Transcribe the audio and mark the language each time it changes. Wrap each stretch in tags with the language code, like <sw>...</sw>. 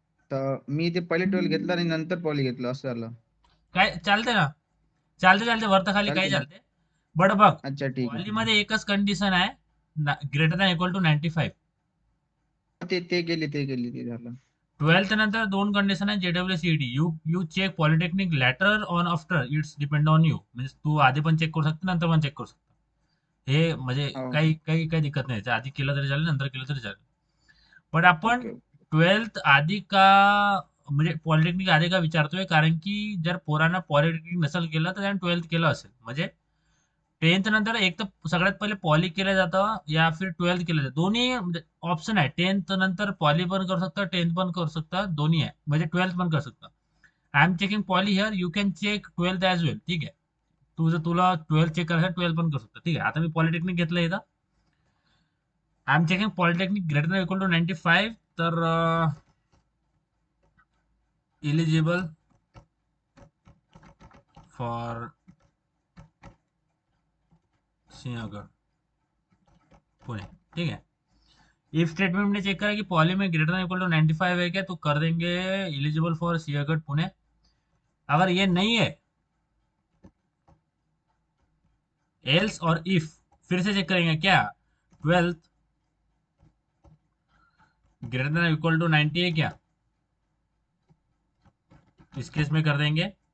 <mr>तर मी ते पहिले 12 घेतलं आणि नंतर पॉली घेतलं असं झालं. काय चालते ना, चालते चालते, वरत खाली काही चालते ना? चालते. बट बघ, अच्छा ठीक आहे, ठीक पॉलीमध्ये एकच कंडिशन आहे, ग्रेटर दॅन इक्वल टू 95. आहे. ते केली ते झालं. 12th नंतर दोन कंडिशन आहे, जेडब्ल्यूसीडी.</mr> <en>You check polytechnic later on after, it's depend on you.</en> <mr>म्हणजे तू आधी पण चेक करू शकता, नंतर पण चेक करू शकता. हे म्हणजे हो. काही काही काही दिक्कत नाही, आधी केलं तरी चालेल, नंतर केलं तरी चालेल. पण आपण ओके. 12th आधी का, म्हणजे पॉलिटेक्निक आधी का विचारतोय, कारण की जर पोरानं पॉलिटेक्निक नसेल केलं तर त्याने 12th केलं असेल, म्हणजे 10th नंतर एक तर सगळ्यात पहिले पॉली केलं जातं या फिर 12th केलं जातं. दोन्ही म्हणजे ऑप्शन आहे. 10th नंतर पॉली पण करू शकता, 10th पण करू शकता, दोन्ही आहे, म्हणजे 12th पण करू शकता.</mr> <en>I am checking poly here, you can check 12th as well.</en> <mr>ठीक आहे, तुला 12th चेक करायचं, 12th पण करू शकता. ठीक आहे, आता मी पॉलिटेक्निक घेतलं इथं.</mr> <en>I am checking polytechnic greater than equal to 95, तर eligible for Sinhgad Pune.</en> <hi>ठीक है, इफ स्टेटमेंट में चेक करा कि पॉली में ग्रेटर देन इक्वल टू 95 है क्या, तो कर देंगे एलिजिबल फॉर सियागढ़ पुणे. अगर ये नहीं है, एल्स और इफ फिर से चेक करेंगे क्या, 12th greater than equal to 90 है क्या, इस केस में कर देंगे.</hi>